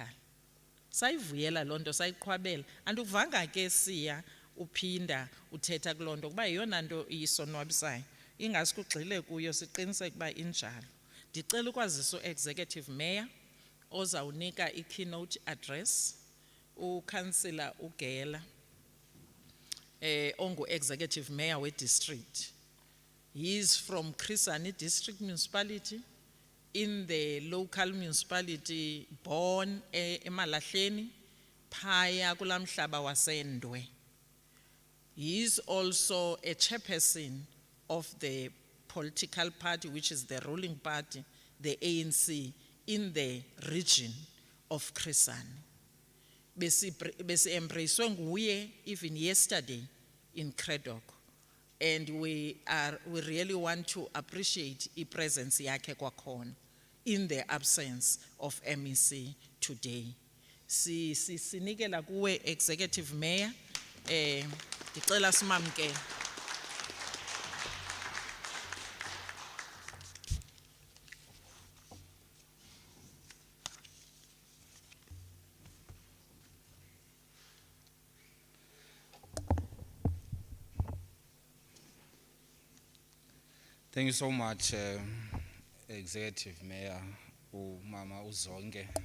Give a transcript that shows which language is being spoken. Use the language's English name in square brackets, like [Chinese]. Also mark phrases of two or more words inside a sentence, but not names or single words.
[Xhosa] Sayivuyela loo nto, sayiqhwabela. Andukuvanga ke siya uphinda uthetha kuloo nto kuba yeyona nto iyisonwabisayo. Ingasi kugxile kuyo, siqiniseke ukuba injalo. Ndicela ukwazisa u-executive mayor ozawunika [English] i-keynote address, [Xhosa] uCouncillor uGela, ongu-executive mayor we-district. [English] He is from Chris Hani District Municipality, in the local municipality, born [Xhosa] eMalahleni, phaya kula mhlaba wasendwe. [English] He is also a chairperson of the political party, which is the ruling party, the ANC, in the region of Chris Hani. [Xhosa] Besi embracewe nguye [English] even yesterday in Cradock. And we really want to appreciate the presence [Xhosa] yakhe kwakhona [English] in the absence of MEC today. [Xhosa] Sinikela kuwe [English] executive mayor, [Xhosa] ndicela simamkele. [English] Thank you so much, Executive Mayor Mama Uzonge.